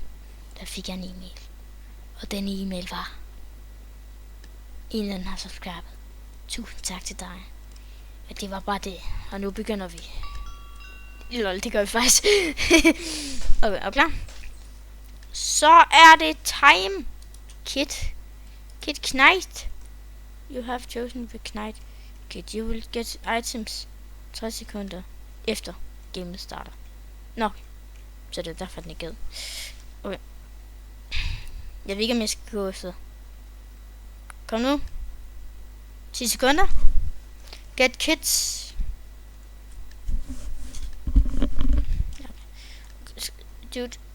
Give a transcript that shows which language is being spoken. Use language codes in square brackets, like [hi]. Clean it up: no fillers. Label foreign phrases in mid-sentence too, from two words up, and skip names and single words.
[da] Der fik jeg en e-mail. Og den e-mail var. En eller anden har subscribet. Tusind tak til dig. Og det var bare det. Og nu begynder vi. Lol, det gør vi faktisk. Okay, er klar? Så er det time. Kit Knight. [en] You have chosen the Knight. Kit, you will get items 3 [da] sekunder efter gamet starter. Nå, så det er derfor den er ged. Okay. Jeg ved ikke om jeg skal gå efter. Kom nu. 10 sekunder. [en] Get kits. Dude.